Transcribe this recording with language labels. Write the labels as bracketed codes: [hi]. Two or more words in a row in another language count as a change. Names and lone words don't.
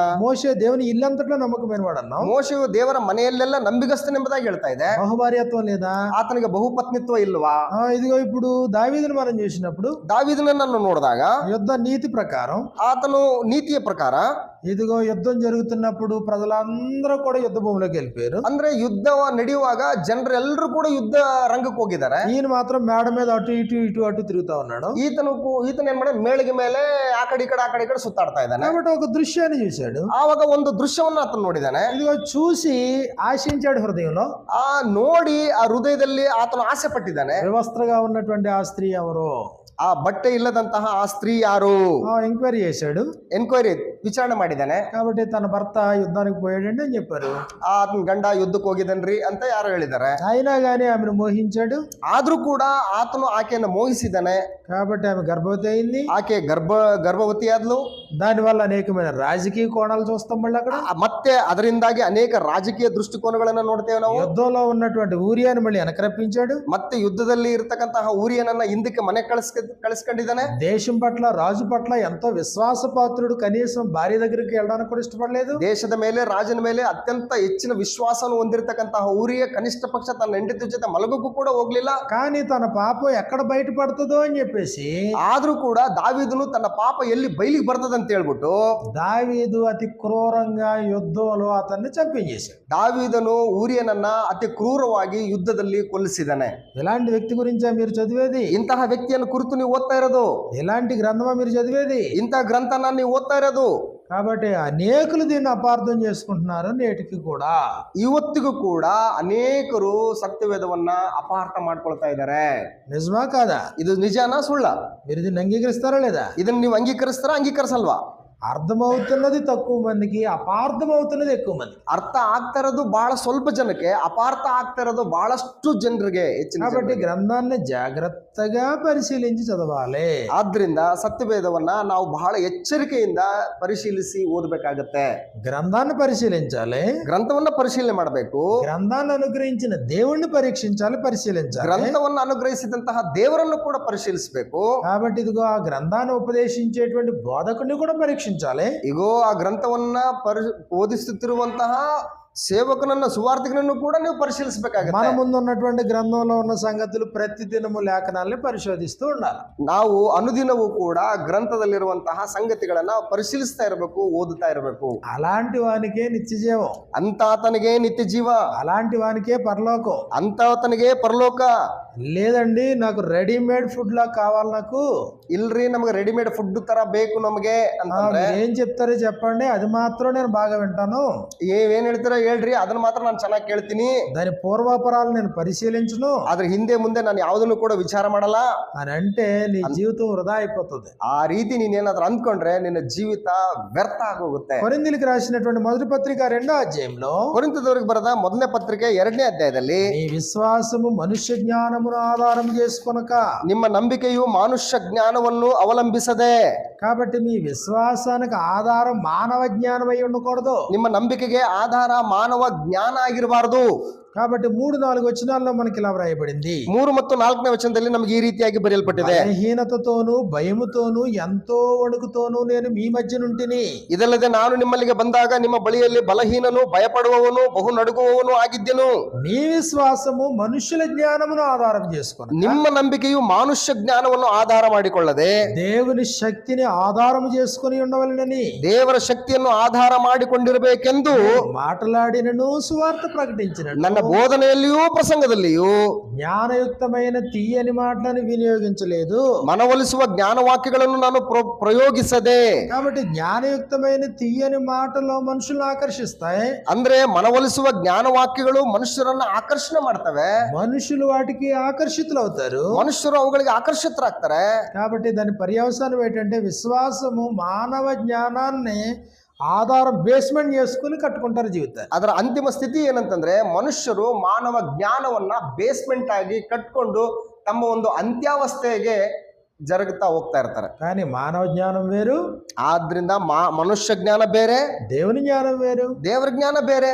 [te] మోషే దేవుని ఇల్లంతట్లో నమ్మకమైన వాడు అన్నాం. [kn] ಮೋಶೆಯು ದೇವರ ಮನೆಯಲ್ಲೆಲ್ಲ ನಂಬಿಗಸ್ತನೆಂಬುದಾಗಿ ಹೇಳ್ತಾ ಇದೆ. [te] బహుభార్యత్వం లేదా? [kn] ಆತನಿಗೆ ಬಹುಪತ್ನಿತ್ವ ಇಲ್ವಾ? [te] ఇదిగో ఇప్పుడు దావీదుని మనం చూసినప్పుడు [kn] ದಾವೀದನನ್ನು ನೋಡಿದಾಗ [te] యుద్ధ నీతి ప్రకారం, [kn] ಆತನು ನೀತಿಯ ಪ್ರಕಾರ, [te] ఇదిగో యుద్ధం జరుగుతున్నప్పుడు ప్రజలందరూ కూడా యుద్ధ భూమిలోకి వెళ్ళిపోయారు. [kn] ಅಂದ್ರೆ ಯುದ್ಧ ನಡೆಯುವಾಗ ಜನರೆಲ್ಲರೂ ಕೂಡ ಯುದ್ಧ ರಂಗಕ್ಕೆ ಹೋಗಿದ್ದಾರೆ. [te] ఈయన మాత్రం మేడ మీద అటు ఇటు అటు తిరుగుతా ఉన్నాడు. [kn] ಈತನ ಏನ್ ಮಾಡ ಮೇಳಿಗೆ ಮೇಲೆ ಆ ಕಡೆ ಈ ಕಡೆ ಸುತ್ತಾಡ್ತಾ ಇದ್ದಾನೆ. [te] కాబట్టి ఒక దృశ్యాన్ని చూశాడు. [kn] ಆವಾಗ ಒಂದು ದೃಶ್ಯವನ್ನು ಆತನು ನೋಡಿದ್ದಾನೆ. [te] ఇదిగో చూసి ఆశించాడు హృదయంలో. [kn] ಆ ನೋಡಿ ಆ ಹೃದಯದಲ್ಲಿ ಆತನು ಆಸೆ ಪಟ್ಟಿದ್ದಾನೆ. [te] వివస్త్రగా ఉన్నటువంటి ఆ స్త్రీ ఎవరో, [kn] ಆ ಬಟ್ಟೆ ಇಲ್ಲದಂತಹ ಆ ಸ್ತ್ರೀ ಯಾರು? [te] ఎంక్వైరీ చేశాడు, [kn] ಎನ್ಕ್ವೈರಿ ವಿಚಾರಣೆ ಮಾಡಿದ್ದಾನೆ. [te] కాబట్టి తన భర్త యుద్ధానికి పోయాడండి అని చెప్పారు. [kn] ಆತನ ಗಂಡ ಯುದ್ಧಕ್ಕೆ ಹೋಗಿದನ್ರಿ ಅಂತ ಯಾರು ಹೇಳಿದ್ದಾರೆ. [te] అయినా కానీ ఆమెను మోహించాడు. [kn] ಆದ್ರೂ ಕೂಡ ಆತನು ಆಕೆಯನ್ನು ಮೋಹಿಸಿದ್ದಾನೆ. [te] కాబట్టి ఆమె గర్భవతి అయింది. [kn] ಆಕೆ ಗರ್ಭವತಿ ಆದ್ಲು. [te] దానివల్ల అనేకమైన రాజకీయ కోణాలు చూస్తాం. మళ్ళీ అక్కడ [kn] ಮತ್ತೆ ಅದರಿಂದಾಗಿ ಅನೇಕ ರಾಜಕೀಯ ದೃಷ್ಟಿಕೋನಗಳನ್ನ ನೋಡ್ತೇವೆ ನಾವು. [te] యుద్ధంలో ఉన్నటువంటి ఊరియాని మళ్ళీ వెనక రప్పించాడు. [kn] ಮತ್ತೆ ಯುದ್ಧದಲ್ಲಿ ಇರತಕ್ಕಂತಹ ಊರಿಯನನ್ನ ಹಿಂದಕ್ಕೆ ಮನೆ ಕಳಿಸ್ಕೊಂಡಿದ್ದಾನೆ. [te] దేశం పట్ల, రాజు పట్ల ఎంతో విశ్వాసపాత్రుడు, కనీసం భార్య దగ్గరికి వెళ్ళడానికి కూడా ఇష్టపడలేదు. [kn] ದೇಶದ ಮೇಲೆ ರಾಜನ ಮೇಲೆ ಅತ್ಯಂತ ಹೆಚ್ಚಿನ ವಿಶ್ವಾಸವನ್ನು ಹೊಂದಿರತಕ್ಕಂತಹ ಊರಿಯ ಕನಿಷ್ಠ ಪಕ್ಷ ತನ್ನ ಹೆಂಡತಿ ಜೊತೆ ಮಲಗಕ್ಕೂ ಕೂಡ ಹೋಗ್ಲಿಲ್ಲ. [te] కానీ తన పాపం ఎక్కడ బయటపడుతుందో అని చెప్పేసి [kn] ಆದ್ರೂ ಕೂಡ ದಾವೀದನು ತನ್ನ ಪಾಪ ಎಲ್ಲಿ ಬಯಲಿಗೆ ಬರ್ತದಂತ ಹೇಳ್ಬಿಟ್ಟು [te] దావీదు అతి క్రూరంగా యుద్ధంలో అతన్ని చంపించేశాడు. [kn] ದಾವೀದನು ಊರಿಯನನ್ನ ಅತಿ ಕ್ರೂರವಾಗಿ ಯುದ್ಧದಲ್ಲಿ ಕೊಲ್ಲಿಸಿದಾನೆ. [te] ఎలాంటి వ్యక్తి గురించా మీరు చదివేది? [kn] ಇಂತಹ ವ್ಯಕ್ತಿಯನ್ನು ಕುರಿತು ನೀವು ಓದ್ತಾ ಇರೋದು, [te] ఎలాంటి గ్రంథమా మీరు చదివేది? [kn] ಇಂತಹ ಗ್ರಂಥನ ನೀವು ಓದ್ತಾ ಇರೋದು. [te] కాబట్టి అనేకులు దీన్ని అపార్థం చేసుకుంటున్నారు నేటికి కూడా. [kn] ಇವತ್ತಿಗೂ ಕೂಡ ಅನೇಕರು ಸತ್ಯವೇದವನ್ನ ಅಪಾರ್ಥ ಮಾಡ್ಕೊಳ್ತಾ ಇದ್ದಾರೆ. [te] నిజమా కాదా? [kn] ಇದು ನಿಜಾನಾ ಸುಳ್ಳ? [te] మీరు దీన్ని అంగీకరిస్తారా లేదా? [kn] ಇದನ್ನ ನೀವು ಅಂಗೀಕರಿಸ್ತಾರಾ ಅಂಗೀಕರಿಸಲ್ವಾ? [te] అర్థమవుతున్నది తక్కువ మందికి, అపార్థం అవుతున్నది ఎక్కువ మంది. [kn] ಅರ್ಥ ಆಗ್ತಾ ಇರೋದು ಬಹಳ ಸ್ವಲ್ಪ ಜನಕ್ಕೆ, ಅಪಾರ್ಥ ಆಗ್ತಾ ಇರೋದು ಬಹಳಷ್ಟು ಜನರಿಗೆ, ಹೆಚ್ಚಿನ [te] కాబట్టి [kn] ಜನರಿಗೆ. [te] గ్రంథాన్ని జాగ్రత్తగా పరిశీలించి చదవాలి. [kn] ಆದ್ರಿಂದ ಸತ್ಯವೇದವನ್ನ ನಾವು ಬಹಳ ಎಚ್ಚರಿಕೆಯಿಂದ ಪರಿಶೀಲಿಸಿ ಓದಬೇಕಾಗತ್ತೆ. [te] గ్రంథాన్ని పరిశీలించాలి, [kn] ಗ್ರಂಥವನ್ನ ಪರಿಶೀಲನೆ ಮಾಡಬೇಕು. [te] గ్రంథాన్ని అనుగ్రహించిన దేవుణ్ణి పరీక్షించాలి, పరిశీలించాలి. [kn] ಗ್ರಂಥವನ್ನು ಅನುಗ್ರಹಿಸಿದಂತಹ ದೇವರನ್ನು ಕೂಡ ಪರಿಶೀಲಿಸಬೇಕು. [te] కాబట్టి ఇదిగో ఆ గ్రంథాన్ని ఉపదేశించేటువంటి బోధకుడిని కూడా పరీక్షించాలి. [kn] ಇಗೋ ಆ ಗ್ರಂಥವನ್ನ ಬೋಧಿಸುತ್ತಿರುವಂತಹ ಸೇವಕನನ್ನ ಸುವಾರ್ತಿಕನನ್ನು ಕೂಡ ನೀವು [te] మన [kn] ಪರಿಶೀಲಿಸಬೇಕಾಗುತ್ತೆ. [te] ముందు ఉన్నటువంటి గ్రంథంలో ఉన్న సంగతులు ప్రతి దినము లేఖనాల్ని పరిశోధిస్తూ ఉండాలి. [kn] ನಾವು ಅನುದಿನವೂ ಕೂಡ ಗ್ರಂಥದಲ್ಲಿರುವಂತಹ ಸಂಗತಿಗಳನ್ನ ಪರಿಶೀಲಿಸ್ತಾ ಇರಬೇಕು, ಓದುತ್ತಾ ಇರಬೇಕು. [te] అలాంటి వానికే నిత్యజీవం, [kn] ಅಂತಾತನಿಗೆ ನಿತ್ಯ ಜೀವ, [te] అలాంటి వానికే పరలోకం. [kn] ಅಂತಾತನಿಗೆ ಪರಲೋಕ. [te] లేదండి నాకు [en] readymade food [te] లా కావాలి, నాకు [kn] ಇಲ್ರಿ ನಮ್ಗೆ [en] readymade food [kn] ತರ ಬೇಕು ನಮಗೆ ಅಂತಂದ್ರೆ [te] ఏం చెప్తారో చెప్పండి, అది మాత్రం నేను బాగా వింటాను, [kn] ಏನ್ ಹೇಳ್ತೀರಾ ಹೇಳ್ರಿ, ಅದನ್ನ ಮಾತ್ರ ನಾನು ಚೆನ್ನಾಗಿ ಕೇಳ್ತೀನಿ, [te] దాని పూర్వాపరాలు నేను పరిశీలించను [kn] ಆದ್ರೆ ಹಿಂದೆ ಮುಂದೆ ನಾನು ಯಾವುದನ್ನು ಕೂಡ ವಿಚಾರ ಮಾಡಲ್ಲ [te] అని అంటే నీ జీవితం వృధా అయిపోతుంది. [kn] ಆ ರೀತಿ ನೀನೇನಾದ್ರೂ ಅಂದ್ಕೊಂಡ್ರೆ ನಿನ್ನ ಜೀವಿತ ವ್ಯರ್ಥ ಆಗೋಗುತ್ತೆ. [te] కొరింథీయులకు రాసినటువంటి మొదటి పత్రిక 2వ అధ్యాయంలో [kn] ಕೊರಿಂಥದವರಿಗೆ ಬರೆದ ಮೊದಲನೇ ಪತ್ರಿಕೆ 2ನೇ ಅಧ್ಯಾಯದಲ್ಲಿ [te] నీ విశ్వాసము మనుష్య జ్ఞానమును ఆధారం చేసుకొనక, [kn] ನಿಮ್ಮ ನಂಬಿಕೆಯು ಮಾನುಷ್ಯ ಜ್ಞಾನವನ್ನು ಅವಲಂಬಿಸದೆ. [te] కాబట్టి మీ విశ్వాసానికి ఆధారం మానవ జ్ఞానం అయి ఉండకూడదు. [kn] ನಿಮ್ಮ ನಂಬಿಕೆಗೆ ಆಧಾರ ಮಾನವ ಜ್ಞಾನ ಆಗಿರಬಾರದು. [te] కాబట్టి 3-4 వచనాల్లో మనకి ఇలా వ్రాయబడింది. [kn] 3 ಮತ್ತು 4ನೇ ವಚನದಲ್ಲಿ ನಮಗೆ ಈ ರೀತಿಯಾಗಿ ಬರೆಯಲ್ಪಟ್ಟಿದೆ. [te] బలహీనతతోనూ భయముతోనూ ఎంతో వణుకుతోనూ నేను మీ మధ్య నుంటిని. [kn] ಇದಲ್ಲದೆ ನಾನು ನಿಮ್ಮಲ್ಲಿಗೆ ಬಂದಾಗ ನಿಮ್ಮ ಬಳಿಯಲ್ಲಿ ಬಲಹೀನನು, ಭಯಪಡುವವನು, ಬಹು ನಡುಗುವವನು ಆಗಿದ್ದೆನು. [te] మీ విశ్వాసము మనుషుల జ్ఞానమును ఆధారం చేసుకొని, [kn] ನಿಮ್ಮ ನಂಬಿಕೆಯು ಮಾನುಷ್ಯ ಜ್ಞಾನವನ್ನು ಆಧಾರ ಮಾಡಿಕೊಳ್ಳದೆ [te] దేవుని శక్తిని ఆధారం చేసుకొని ఉండవలెనని [kn] ದೇವರ ಶಕ್ತಿಯನ್ನು ಆಧಾರ ಮಾಡಿಕೊಂಡಿರಬೇಕೆಂದು [te] మాట్లాడినను సువార్త ప్రకటించినను [kn] ನನ್ನ ಬೋಧನೆಯಲ್ಲಿಯೂ ಪ್ರಸಂಗದಲ್ಲಿಯೂ [te] జ్ఞానయుక్తమైన తీయని మాటలను వినియోగించలేదు. [kn] ಮನವೊಲಿಸುವ ಜ್ಞಾನವಾಕ್ಯಗಳನ್ನು ನಾನು ಪ್ರಯೋಗಿಸದೆ. [te] కాబట్టి జ్ఞానయుక్తమైన తీయని మాటలు మనుషులను ఆకర్షిస్తాయి. [kn] ಅಂದ್ರೆ ಮನವೊಲಿಸುವ ಜ್ಞಾನವಾಕ್ಯಗಳು ಮನುಷ್ಯರನ್ನ ಆಕರ್ಷಣೆ ಮಾಡ್ತವೆ, [te] మనుషులు వాటికి ఆకర్షితులు అవుతారు, [kn] ಮನುಷ್ಯರು ಅವುಗಳಿಗೆ ಆಕರ್ಷಿತರಾಗ್ತಾರೆ. [te] కాబట్టి దాని పర్యవసానం ఏంటంటే విశ్వాసము మానవ జ్ఞానాన్ని ఆధారం బేస్మెంట్ చేసుకుని కట్టుకుంటారు జీవితాన్ని. [kn] ಅದರ ಅಂತಿಮ ಸ್ಥಿತಿ ಏನಂತಂದ್ರೆ ಮನುಷ್ಯರು ಮಾನವ ಜ್ಞಾನವನ್ನ ಬೇಸ್ಮೆಂಟ್ ಆಗಿ ಕಟ್ಕೊಂಡು ತಮ್ಮ ಒಂದು ಅಂತ್ಯಾವಸ್ಥೆಗೆ ಜರುಗುತ್ತಾ ಹೋಗ್ತಾ ಇರ್ತಾರೆ. [te] కానీ మానవ జ్ఞానం వేరు, [kn] ಆದ್ರಿಂದ ಮನುಷ್ಯ ಜ್ಞಾನ ಬೇರೆ, [te] దేవుని జ్ఞానం వేరు. [kn] ದೇವರ ಜ್ಞಾನ ಬೇರೆ.